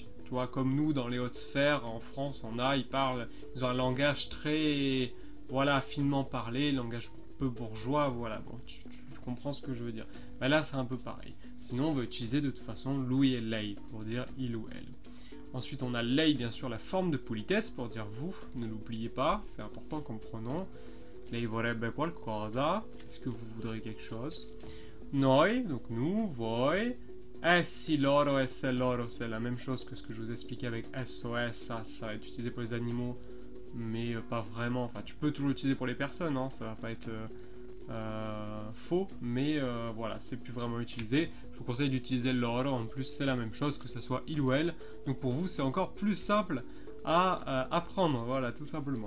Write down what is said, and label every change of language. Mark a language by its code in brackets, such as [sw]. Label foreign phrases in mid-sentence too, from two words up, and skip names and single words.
[fr] Tu vois, comme nous dans les hautes sphères en France, ils ont un langage très, voilà, finement parlé, langage peu bourgeois, voilà. Bon, tu comprends ce que je veux dire. Ben là, c'est un peu pareil. Sinon, on va utiliser de toute façon lui et lei pour dire il ou elle. Ensuite, on a lei, bien sûr, la forme de politesse pour dire vous. Ne l'oubliez pas, c'est important comme pronom. [it] Lei vorrebbe qualcosa. [fr] Est-ce que vous voudrez quelque chose? Noi, donc nous, [it] voi. Essi, loro, esse, loro, [fr] c'est la même chose que ce que je vous expliquais avec SOS. Ça va être utilisé pour les animaux, mais pas vraiment. Enfin, tu peux toujours l'utiliser pour les personnes, hein, ça va pas être faux, mais voilà, c'est plus vraiment utilisé. Je vous conseille d'utiliser loro, en plus c'est la même chose que ce soit il ou elle, donc pour vous c'est encore plus simple à apprendre, voilà, tout simplement.